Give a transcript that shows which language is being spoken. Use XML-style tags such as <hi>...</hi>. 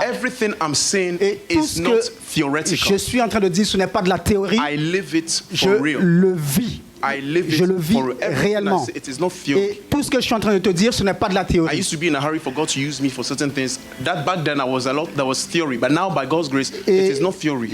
<en>Everything I'm saying is not theoretical.</en> <fr>Je suis en train de dire, ce n'est pas de la théorie.</fr> <en>I live it for</en> <fr>je</fr> <en>real.</en> <fr>le vis. je le vis réellement. Et tout ce que je suis en train de te dire, ce n'est pas de la théorie.</fr> <en>I used to be in a hurry for God to use me for certain things. That back then that was theory, but now by God's grace, it is not theory.</en>